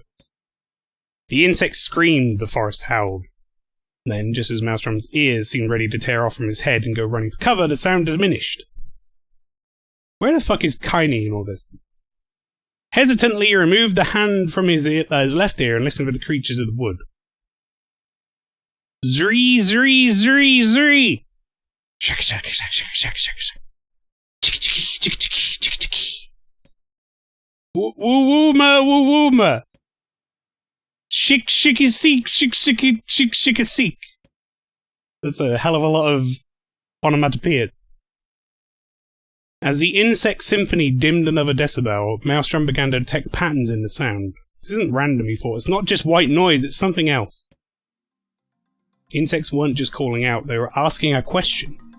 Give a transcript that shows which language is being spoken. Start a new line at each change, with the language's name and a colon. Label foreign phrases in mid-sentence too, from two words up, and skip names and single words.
English: The insects screamed, the forest howled. Then, just as Maelstrom's ears seemed ready to tear off from his head and go running for cover, the sound diminished. Where the fuck is Kaini in all this? Hesitantly, he removed the hand from his left ear and listened for the creatures of the wood. Zree, zree, zree, zree! Shak, shak, shak, shak, shak, shak, shak. Chicky, chicky, chicky, chicky, chicky, chicky. Woo, woo, wooma, woo, wooma. Shik, shicky, seek, shik, shicky, shik, shika, seek. That's a hell of a lot of onomatopoeias. As the insect symphony dimmed another decibel, Maelstrom began to detect patterns in the sound. This isn't random, he thought. It's not just white noise, it's something else. Insects weren't just calling out, they were asking a question.